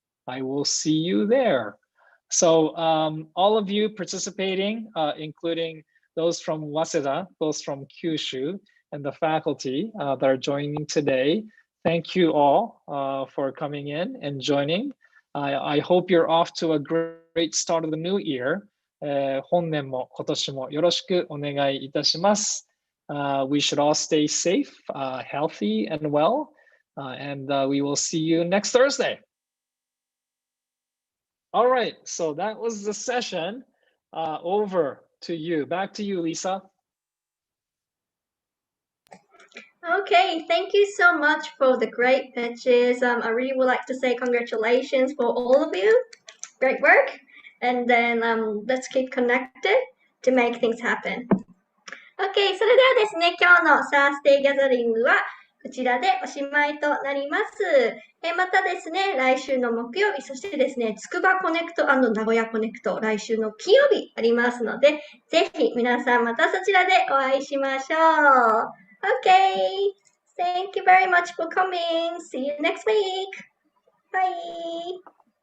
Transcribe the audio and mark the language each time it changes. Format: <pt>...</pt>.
<en>I will see you there. So all of you participating, including those from WASEDA, those from KYUSHU, and the faculty that are joining today, thank you all for coming in and joining. I hope you're off to a great start of the new year.</en> <ja>本年も今年もよろしくお願いいたします。</ja> <en>We should all stay safe, healthy, and well, and we will see you next Thursday. All right, so that was the session. Over to you. Back to you, Lisa. Okay, thank you so much for the great pitches. I really would like to say congratulations for all of you. Great work. And then let's keep connected to make things happen.</en> <ja>Okay, それではですね、今日のサースデーギャザリングはこちらでおしまいとなります。またですね、来週の木曜日、そしてですね、つくばコネクト&名古屋コネクト、来週の金曜日ありますので、ぜひ皆さんまたそちらでお会いしましょう。</ja> <en>Okay, thank you very much for coming. See you next week. Bye.</en>